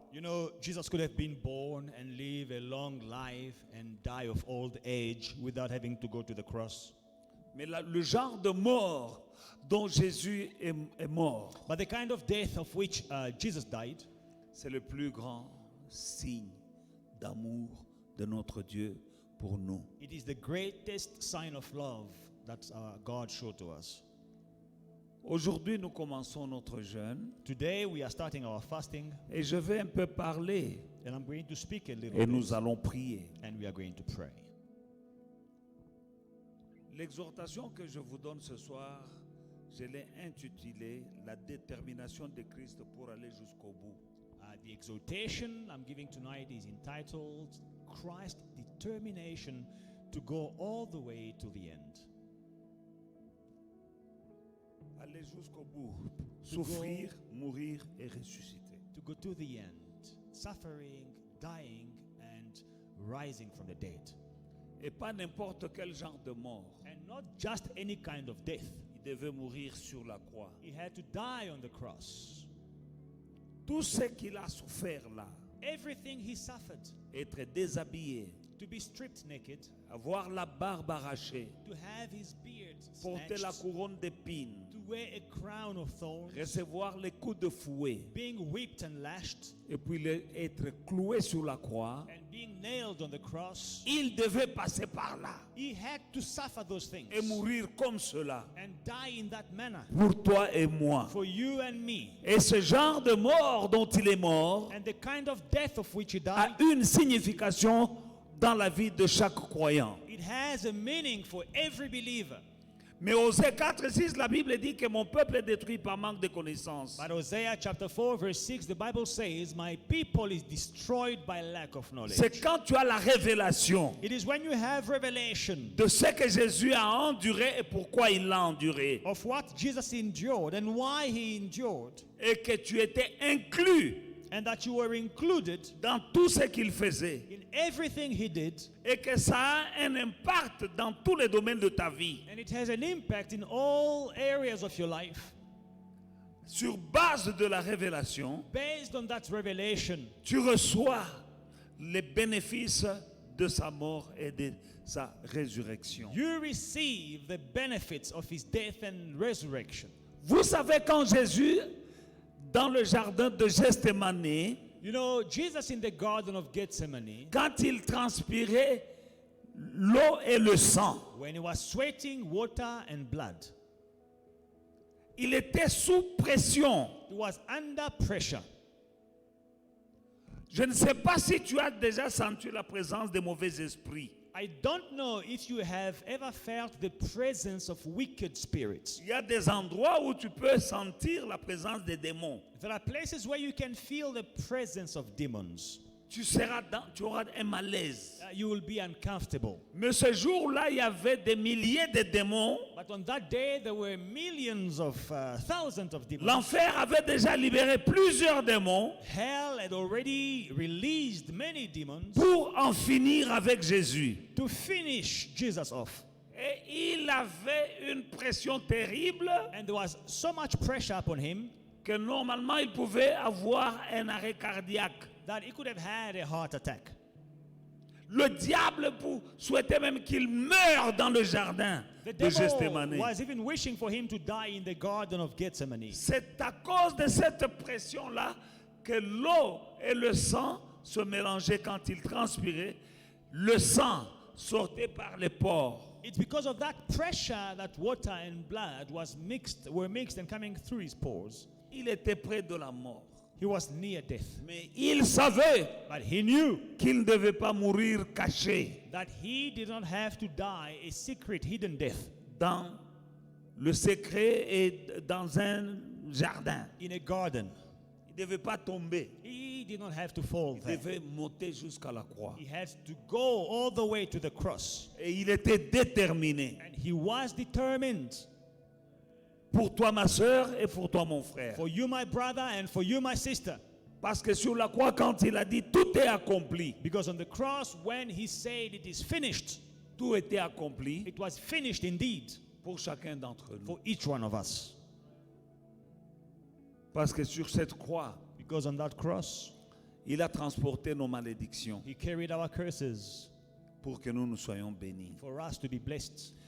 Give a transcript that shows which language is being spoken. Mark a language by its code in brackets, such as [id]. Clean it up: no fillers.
[en] You know, Jesus could have been born and live a long life and die of old age without having to go to the cross. [fr] Mais le genre de mort dont Jésus est mort, [en] But the kind of death of which Jesus died, [fr] c'est le plus grand signe d'amour de notre Dieu pour nous. [en] it is the greatest sign of love that God showed to us. [fr] Aujourd'hui, nous commençons notre jeûne [en] Today we are starting our fasting, [fr] et je vais un peu parler [en] and I'm going to speak a little [fr] et [en] bit, [fr] nous allons prier. [en] and we are going to pray. [fr] L'exhortation que je vous donne ce soir, je l'ai intitulée « La détermination de Christ pour aller jusqu'au bout ». [en] The exhortation I'm giving tonight is entitled Christ's Determination to Go All the Way to the End. [fr] Aller jusqu'au bout, souffrir, mourir et ressusciter. [en] To go to the end, suffering, dying, and rising from the dead. [fr] Et pas n'importe quel genre de mort. [en] And not just any kind of death. [fr] Il devait mourir sur la croix. [en] He had to die on the cross. [fr] Tout ce qu'il a souffert là, [en] Everything he suffered, [fr] être déshabillé, [en] to be stripped naked, [fr] avoir la barbe arrachée, [en] to have his beard [fr] porter la [en] snatched, [fr] couronne d'épines, [en] to wear a crown of thorns, [fr] recevoir les coups de fouet, [en] being whipped and lashed, [fr] et puis être cloué sur la croix. [en] and being nailed on the cross. [fr] Il devait passer par là [en] He had to suffer those things [fr] et mourir comme cela [en] and die in that manner [fr] pour toi et moi. [en] for you and me. [fr] Et ce genre de mort dont il est mort [en] And the kind of death of which he [fr] a [en] died, [fr] une signification dans la vie de chaque croyant. [en] it has a meaning for every believer. [fr] Mais Osée 4:6, la Bible dit que mon peuple est détruit par manque de connaissance. [en] But Hosea chapter 4 verse 6, the Bible says, my people is destroyed by lack of knowledge. [fr] C'est quand tu as la révélation [en] It is when you have revelation [fr] de ce que Jésus a enduré et pourquoi il l'a enduré. [en] of what Jesus endured and why he endured, [fr] Et que tu étais inclus [en] and that you were included [fr] dans tout ce qu'il faisait. [en] in everything he did, [fr] Et que ça a un impact dans tous les domaines de ta vie. [en] and it has an impact in all areas of your life. [fr] Sur base de la révélation, [en] Based on that revelation, [fr] tu reçois les bénéfices de sa mort et de sa résurrection. [en] you receive the benefits of his death and resurrection. [fr] Vous savez, quand Jésus, dans le jardin de Gethsémani, [en] You know, Jesus in the Garden of Gethsemane, [fr] quand il transpirait l'eau et le sang, [en] when he was sweating water and blood, [fr] il était sous pression. [en] he was under pressure. [fr] Je ne sais pas si tu as déjà senti la présence des mauvais esprits. [en] I don't know if you have ever felt the presence of wicked spirits. [fr] Il y a des endroits où tu peux sentir la présence des démons. [en] There are places where you can feel the presence of demons. [fr] tu auras un malaise. [en] You will be uncomfortable. [fr] Mais ce jour-là, il y avait des milliers de démons. [en] But on that day, there were millions of, thousands of demons. [fr] L'enfer avait déjà libéré plusieurs démons [en] Hell had already released many demons [fr] pour en finir avec Jésus. [en] to finish Jesus off. [fr] Et il avait une pression terrible [en] And there was so much pressure upon him [fr] que normalement il pouvait avoir un arrêt cardiaque. [en] that he could have had a heart attack. [fr] Le diable souhaitait même qu'il meure dans le jardin [en] The [fr] de [en] devil [fr] Gethsemane. [en] was even wishing for him to die in the Garden of Gethsemane. [fr] C'est à cause de cette pression-là que l'eau et le sang se mélangeaient quand il transpirait. Le sang sortait par les pores. [en] It's because of that pressure that water and blood were mixed and coming through his pores. [fr] Il était près de la mort. [en] He was near death. [fr] Mais il savait [en] But he knew [fr] qu'il ne devait pas mourir caché [en] that he did not have to die a secret, hidden death [fr] dans le secret et dans un jardin. [en] in a garden. [fr] Il ne devait pas tomber. [en] He did not have to fall [fr] Il [en] there. [fr] devait monter jusqu'à la croix. [en] He had to go all the way to the cross. [fr] Et il était déterminé. [en] And he was determined. [fr] Pour toi, ma soeur, et pour toi, mon frère. [en] For you, my brother, and for you, my sister. [fr] Parce que sur la croix, quand il a dit tout est accompli, [en] Because on the cross, when he said it is finished, [fr] tout était accompli [en] it was finished indeed [fr] pour chacun d'entre nous. [en] for each one of us. [fr] Parce que sur cette croix, [en] Because on that cross, [fr] il a transporté nos malédictions [en] he carried our curses [fr] pour que nous soyons bénis. [en] for us to be blessed.